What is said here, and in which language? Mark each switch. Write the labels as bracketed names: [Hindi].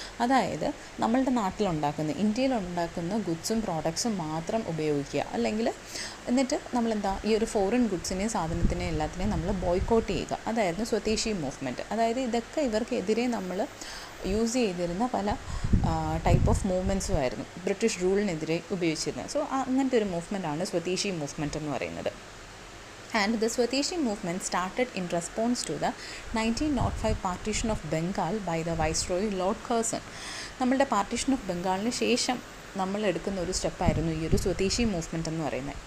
[Malayalam] അതായത് നമ്മളുടെ നാട്ടിലുണ്ടാക്കുന്ന ഇന്ത്യയിലുണ്ടാക്കുന്ന ഗുഡ്സും പ്രോഡക്ട്സും മാത്രം ഉപയോഗിക്കുക, അല്ലെങ്കിൽ എന്നിട്ട് നമ്മളെന്താ ഈ ഒരു ഫോറിൻ ഗുഡ്സിനെയും സാധനത്തിനെയും എല്ലാത്തിനെയും നമ്മൾ ബോയ്ക്കോട്ട് ചെയ്യുക. അതായിരുന്നു സ്വദേശി മൂവ്മെൻറ്റ്. അതായത് ഇതൊക്കെ ഇവർക്കെതിരെ നമ്മൾ യൂസ് ചെയ്തിരുന്ന പല ടൈപ്പ് ഓഫ് മൂവ്മെൻറ്റ്സും ആയിരുന്നു ബ്രിട്ടീഷ് റൂളിനെതിരെ ഉപയോഗിച്ചിരുന്നത്. സോ അങ്ങനത്തെ ഒരു മൂവ്മെൻറ്റാണ് സ്വദേശി മൂവ്മെൻറ്റ് എന്ന് പറയുന്നത്. [English] And the Swadeshi movement started in response to the 1905 partition of Bengal by the Viceroy Lord Curzon. [Malayalam] നമ്മളുടെ പാർട്ടീഷൻ ഓഫ് ബംഗാളിന് ശേഷം നമ്മൾ എടുക്കുന്ന ഒരു സ്റ്റെപ്പായിരുന്നു ഈ ഒരു സ്വദേശി മൂവ്മെൻറ്റ് എന്ന് പറയുന്നത്.